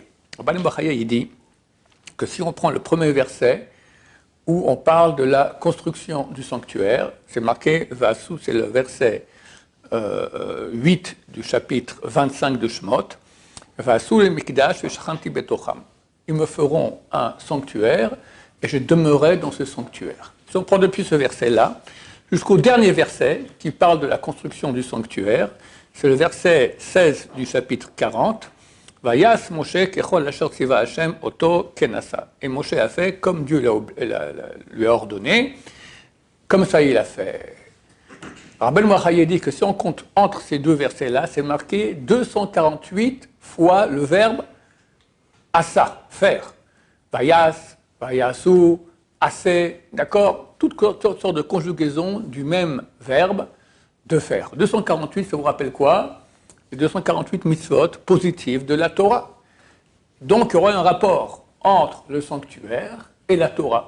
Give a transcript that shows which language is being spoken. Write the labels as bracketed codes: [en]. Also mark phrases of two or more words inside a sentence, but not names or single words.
[fr] Rabbeinu Bachaye, il dit que si on prend le premier verset, où on parle de la construction du sanctuaire, c'est marqué, Vasu, c'est le verset 8 du chapitre 25 de Shemot, [he] ועשו לי מקדש ושכנתי בתוכם. [fr] Ils me feront un sanctuaire et je demeurerai dans ce sanctuaire. Si on prend depuis ce verset-là, jusqu'au dernier verset qui parle de la construction du sanctuaire, c'est le verset 16 du chapitre 40, [he] ויעש משה ככל אשר צוה השם אותו כן עשה. [fr] Et Moshe a fait comme Dieu lui a ordonné, comme ça il a fait. Rabbi Moachaye dit que si on compte entre ces deux versets-là, c'est marqué 248 fois le verbe asa, faire. [he] ויעש ויעשו, [fr] assez, d'accord? Toutes sortes de conjugaisons du même verbe de faire. 248, ça vous rappelle quoi? Les 248 mitzvot positives de la Torah. Donc, il y aurait un rapport entre le sanctuaire et la Torah.